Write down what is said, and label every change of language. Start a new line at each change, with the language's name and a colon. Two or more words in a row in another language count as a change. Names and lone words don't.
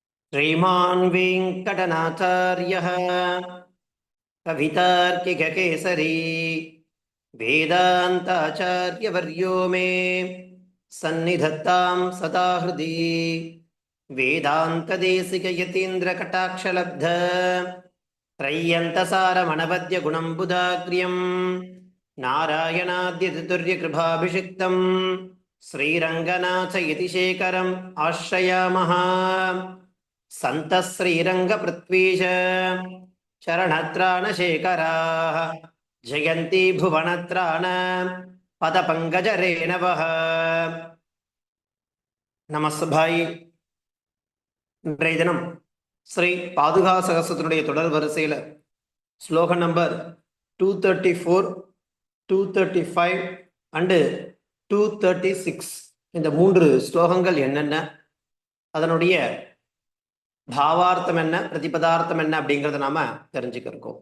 Sanskrit: श्रीमान् वेङ्कटनाचार्यः कवितार्किककेसरी वेदान्ताचार्यवर्यो मे सन्निधत्तां सदा हृदि वेदान्तदेशिकयतीन्द्रकटाक्षलब्ध त्रय्यन्तसारमनवद्यगुणं बुधाग्र्यं नारायणाद्यतितुर्यकृपाभिषिक्तं श्रीरङ्गनाथयतिशेखरम् आश्रयामः। सन्तः श्रीरङ्गपृथ्वीश शरणत्राणशेखराः जयन्ती भुवनत्राण पदपङ्कजरेणवः।
Tamil: நமஸ்பாய். இன்றைய தினம் ஸ்ரீ பாதுகா சகஸ்ரத்தினுடைய தொடர் வரிசையில் ஸ்லோகம் நம்பர் 234, 235 அண்டு 236 இந்த 3 ஸ்லோகங்கள் என்னென்ன, அதனுடைய பாவார்த்தம் என்ன, பிரதிபதார்த்தம் என்ன அப்படிங்கிறத நாம தெரிஞ்சுக்கிறோம்.